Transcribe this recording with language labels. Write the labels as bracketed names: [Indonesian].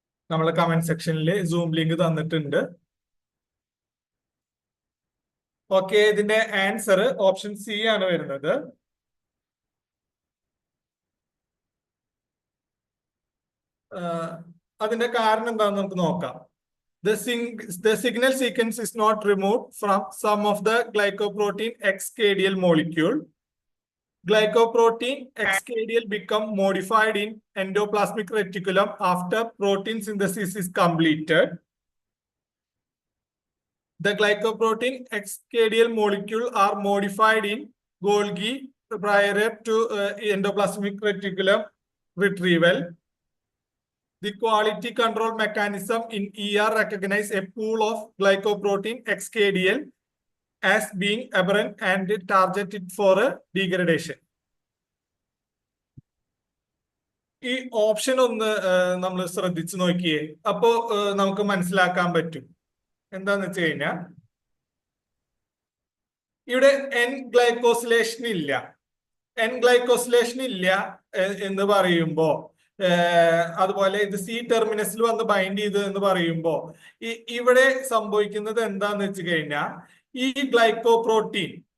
[Malayalam] നമ്മളെ കമന്റ് സെക്ഷനിൽ zoom link തന്നിട്ടുണ്ട്. ഓക്കെ, ഇതിന്റെ ആൻസർ ഓപ്ഷൻ സി ആണ് വരുന്നത്. അതിന്റെ കാരണം എന്താണെന്ന് നമുക്ക് നോക്കാം. [English] The signal sequence is not removed from some of the glycoprotein XKDL molecule. Glycoprotein XKDL become modified in endoplasmic reticulum after protein synthesis is completed. The glycoprotein XKDL molecule are modified in Golgi prior to endoplasmic reticulum retrieval. The quality control mechanism in ER recognize a pool of glycoprotein XKDL as being aberrant and targeted for degradation. [Malayalam] ഈ option ഒന്ന് നമ്മൾ ശ്രദ്ധിച്ചു നോക്കിയേ. അപ്പോ നമുക്ക് മനസ്സിലാക്കാൻ പറ്റും. എന്താന്ന് വെച്ച് കഴിഞ്ഞാൽ ഇവിടെ എൻ ഗ്ലൈക്കോസിലേഷൻ ഇല്ല. എൻ ഗ്ലൈക്കോസിലേഷൻ ഇല്ല എന്ന് പറയുമ്പോ, അതുപോലെ ഇത് സി ടെർമിനസിൽ വന്ന് ബൈൻഡ് ചെയ്ത് എന്ന് പറയുമ്പോ ഇവിടെ സംഭവിക്കുന്നത് എന്താന്ന് വെച്ച് കഴിഞ്ഞാൽ ഈ ഗ്ലൈക്കോപ്രോട്ടീൻ